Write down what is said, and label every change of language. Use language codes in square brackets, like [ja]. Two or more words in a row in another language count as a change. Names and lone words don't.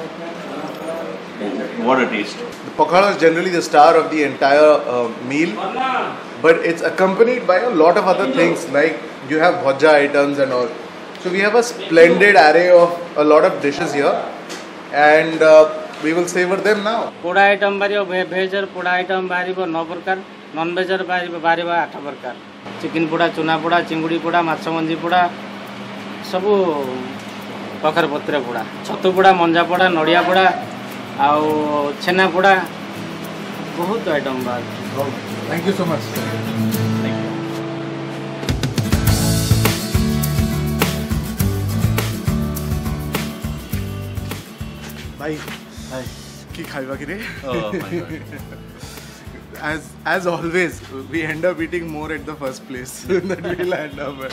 [en] What a taste. The pokhado is generally the star of the entire meal, but it's accompanied by a lot of other things, like you have bhaja items and all. So we have a splendid array of a lot of dishes here, and we will savor them now. [or] ପୋଡ଼ା ଆଇଟମ ବାରିବୋ ଭେଜ ପୋଡ଼ା ଆଇଟମ ବାରିବୋ 9 ପ୍ରକାର [en] non veg [or] ବାରିବୋ 8 ପ୍ରକାର ଚିକେନ ପୋଡ଼ା ଚୁନା ପୋଡ଼ା ଚିଙ୍ଗୁଡ଼ି ପୋଡ଼ା ମାଛ ମଞ୍ଜି ପୋଡ଼ା ସବୁ ପଖର ପତ୍ର ପୋଡ଼ା ଛତୁ ପୋଡ଼ା ମଞ୍ଜା ପୋଡ଼ା ନଡ଼ିଆ ପୋଡ଼ା ଆଉ ଛେନା ପୋଡ଼ା ବହୁତ ଆଇଟମ ବାର. [en] Thank you so much. Bye. Hi. [or] କି ଖାଇବା କି ରେ? [en] Oh my god. As always, we end up eating more at the first place that we'll end up at.